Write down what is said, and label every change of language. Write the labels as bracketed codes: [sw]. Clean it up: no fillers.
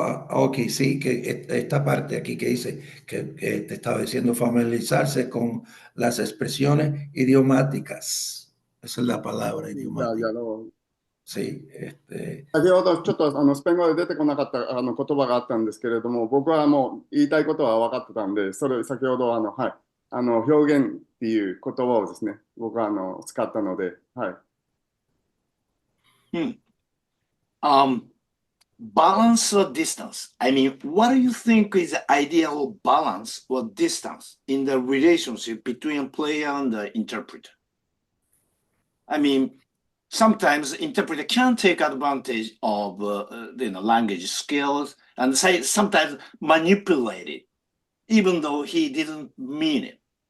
[es] Okay, sí, que esta parte aquí que dice que te estaba diciendo familiarizarse con las expresiones idiomáticas. Esa es la palabra, idiomática. Sí, [ja] 先ほどちょっとスペイン語で出てこなかった言葉があったんですけれども、僕はもう言いたいことは分かってたんで、それ先ほどはい、表現っていう言葉をですね、僕は使ったので、はい。 [en] Balance or distance? I mean, what do you think is the ideal balance or distance in the relationship between a player and the interpreter? I mean, sometimes the interpreter can take advantage of language skills and sometimes manipulate it, even though he didn't mean it.